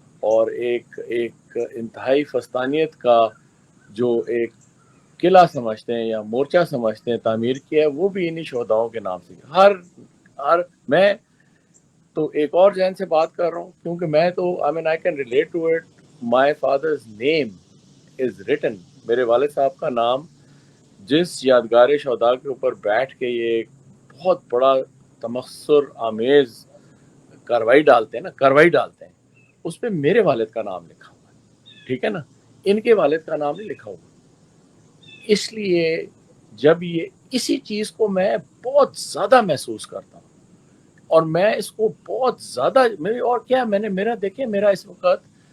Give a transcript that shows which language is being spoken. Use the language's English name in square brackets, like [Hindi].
[Urdu] اور ایک انتہائی فستانیت کا جو ایک قلعہ سمجھتے ہیں یا مورچہ سمجھتے ہیں تعمیر کیا ہے، وہ بھی انہی شہداؤں کے نام سے۔ ہر میں تو ایک اور ذہن سے بات کر رہا ہوں، کیونکہ میں تو [English] I can relate to it. My father's name is written. [Urdu] میرے والد صاحب کا نام جس یادگار شہداء کے اوپر بیٹھ کے یہ ایک بہت بڑا تمسخر آمیز کاروائی ڈالتے ہیں، اس پہ میرے والد کا نام لکھا ہوا ہے، ٹھیک ہے نا، ان کے والد کا نام نہیں لکھا ہوا۔ اس لیے جب یہ اسی چیز کو میں بہت زیادہ محسوس کرتا ہوں، اور میں اس کو بہت زیادہ اور کیا میرا اس وقت